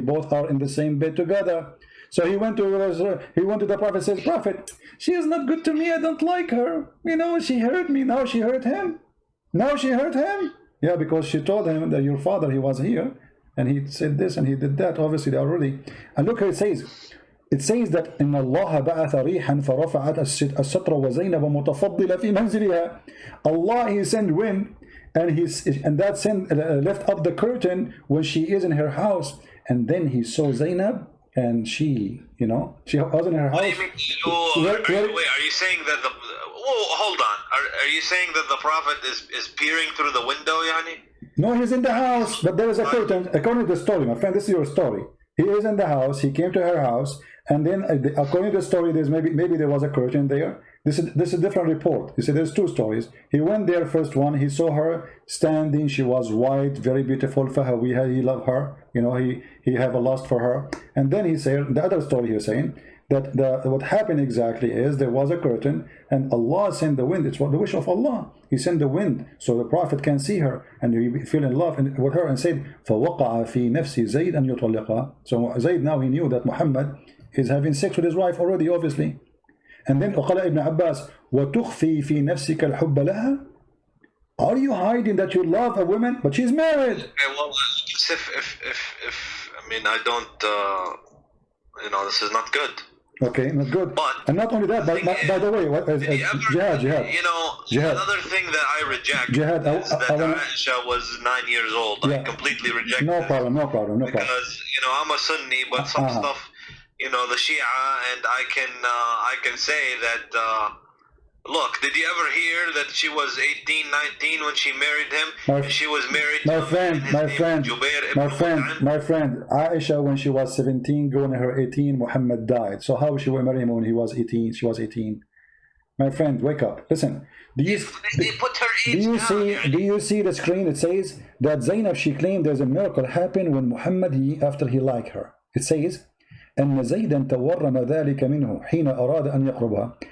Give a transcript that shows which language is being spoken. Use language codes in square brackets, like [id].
[en] Both are in the same bed together. So he went to the Prophet, says, Prophet, she is not good to me, I don't like her. You know, she hurt me, now she hurt him. Now she hurt him. Yeah, because she told him that your father, he was here, and he said this and he did that. Obviously, they already. And look how it says. It says that [ar] إن الله بعث ريحا فرفعت الستر وزينب متفضلة في منزلها. [en] Allah, he sent wind, and that sent left up the curtain when she is in her house. And then he saw Zainab, and she, you know, she was in her house. Wait, are you saying that the? Hold on. Are you saying that the Prophet is peering through the window, yani? No, he's in the house, but there is a curtain. According to the story, my friend, this is your story. He is in the house. He came to her house, and then according to the story, there's maybe there was a curtain there. This is a different report. You see, there's two stories. He went there, first one. He saw her standing. She was white, very beautiful. Fahawiha, he loved her. You know, he have a lust for her. And then he said the other story. He's saying that what happened exactly is there was a curtain, and Allah sent the wind. It's what the wish of Allah. He sent the wind so the Prophet can see her, and he fell in love with her, and said, [ar] فَوَقَعَ فِي نَفْسِ زَيْدْ أَنْ يُطَلِّقَهَا. [en] So Zayd, now he knew that Muhammad is having sex with his wife already, obviously. And then [ar] وقال ابن عباس وتخفي في نفسك الحب لها. [en] Are you hiding that you love a woman but she's married? Okay, well, if I mean, I don't, you know, this is not good. Okay, not good. But and not only that, by the way, Jihad. You know, Jihad. another thing that I reject Jihad, is that Aisha was 9 years old. Yeah. I completely reject no this. problem. Because, you know, I'm a Sunni, but some stuff, you know, the Shia, and I can say that, look, did you ever hear that she was 18, 19 when she married him? She was married to my friend, Aisha, when she was 17, going to her 18, Muhammad died. So how she will marry him when he was 18? She was 18. My friend, wake up. Listen. They put her age down. Do you see the screen? It says that Zainab, she claimed there's a miracle happened when Muhammad, after he liked her. It says, [ar] أن زيدا تورم ذلك منه حين أراد أن يقربها.